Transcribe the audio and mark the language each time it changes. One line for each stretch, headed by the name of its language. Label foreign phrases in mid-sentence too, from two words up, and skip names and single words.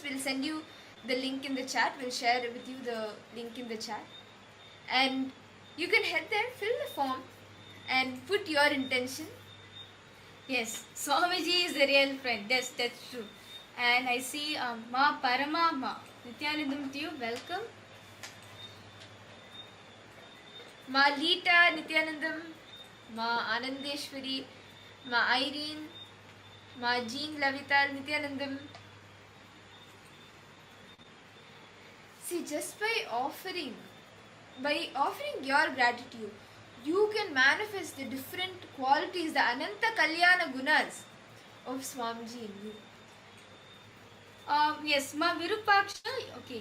English: We'll send you the link in the chat. We'll share with you the link in the chat. And you can head there, fill the form and put your intention. Yes, Swamiji is the real friend. Yes, that's true. And I see Ma Parama Nithyanandam to you. Welcome. Ma Lita Nithyanandam, Ma Anandeshwari, Ma Irene, Ma Jean Lavital Nithyanandam. See, just by offering your gratitude, you can manifest the different qualities, the
Sanskrit: अनन्त कल्याण गुणाः
English: of Swamiji in you. Yes, Ma Virupaksha, okay.